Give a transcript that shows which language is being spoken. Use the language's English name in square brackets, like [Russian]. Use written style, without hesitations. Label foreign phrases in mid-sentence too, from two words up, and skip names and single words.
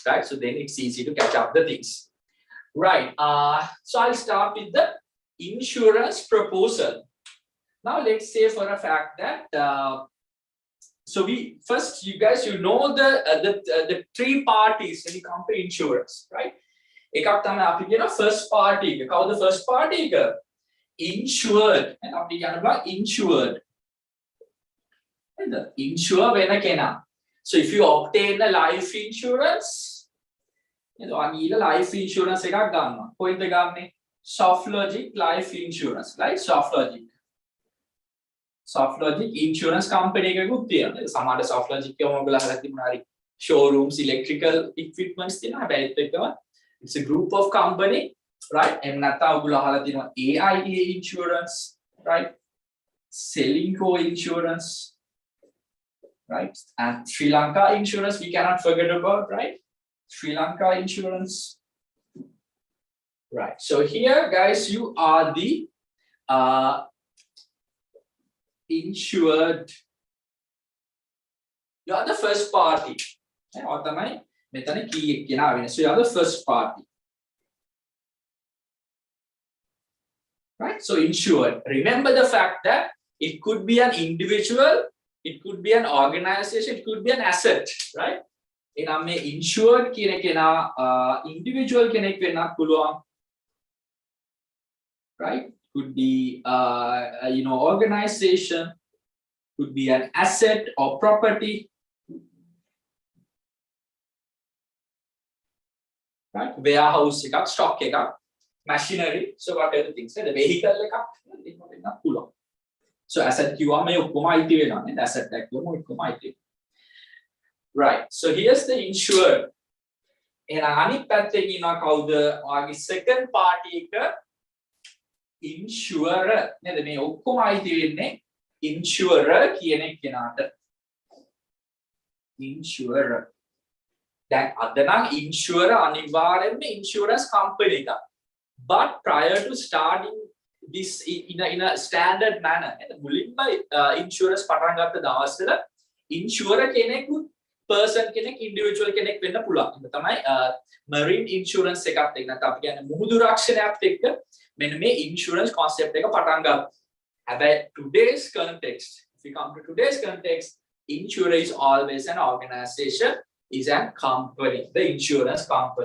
[English] So then it's easy to catch up the things. Right. So I'll start with the insurance proposal. Now let's say for a fact that so we first, you guys, you know the three parties when it comes to insurance, right? [Sinhala] එකක් තමයි අපි කියන [English] first party [Sinhala] එක. කවුද [English] first party [Sinhala] එක? Insured. අපි කියනවා insured. Insure වෙන කෙනා. [English] So if you obtain a life insurance, ඔයාලා life insurance [Sinhala] එකක් ගන්නවා. කොහෙන්ද ගන්නෙ? [English] Softlogic life insurance, right? [Sinhala] Softlogic [English] insurance company [Sinhala] එකකුත් තියෙනවා. සමහර Softlogic එකම ඔයගොල්ලෝ අහලා තිබුණා හරි. [English] Showrooms, electrical equipments තියෙනවා. [Sinhala] හැබැයි ඒත් එක්කම [English] it's a group of company, right? [Sinhala] එහෙම නැත්නම් ඔයගොල්ලෝ අහලා තියෙනවා AIA [English] insurance, right? Selingco insurance, right? And Sri Lanka insurance we cannot forget about, right? Sri Lanka insurance. Right. So here, guys, you are the insured. You are the first party. Or [Sinhala] තමයි මෙතන [English] key [Sinhala] එක කියනවා වෙන. [English] So you are the first party. Right? So insured. Remember the fact that it could be an individual, it could be an organization, it could be an asset, right? [Sinhala] එනම් මේ insured කියන කෙනා individual කෙනෙක් වෙන්නත් පුළුවන්. [English] Right? Could be organization, could be an asset or property. Right? [Sinhala] Warehouse එකක්, stock එකක්, [English] machinery, so whatever things, the vehicle [Sinhala] එකක් වෙන්නත් පුළුවන්. So asset කිව්වම මේ ඔක්කොම අයිති වෙනවා නේද? asset එකක් කිව්වම ඔක්කොම අයිති. [English] Right. So here's the insured. [Sinhala] එහෙනම් අනිත් පැත්තේ කියනවා කවුද? ඔයාගේ [English] second party [Sinhala] එක insurer නේද? මේ ඔක්කොම අයිති වෙන්නේ insurer කියන කෙනාට. Insurer. දැන් අද නම් insurer අනිවාර්යෙන්ම [English] insurance company [Sinhala] එකක්. [English] But prior to starting this in a standard manner, [Sinhala] නේද? මුලින්ම insurance පටන් ගත්ත දවස්වල insurer කෙනෙකුත් person කෙනෙක් individual කෙනෙක් වෙන්න පුළුවන්. ඒක තමයි [English] marine insurance [Sinhala] එකත් එක්ක නැත්නම් අපි කියන්නේ මුහුදු රක්ෂණයත් එක්ක මෙන්න මේ [English] insurance concept [Sinhala] එක පටන් ගත්තා. හැබැයි [English] today's context, if we come to today's context, insurer is always an organization, is a company, the insurance company.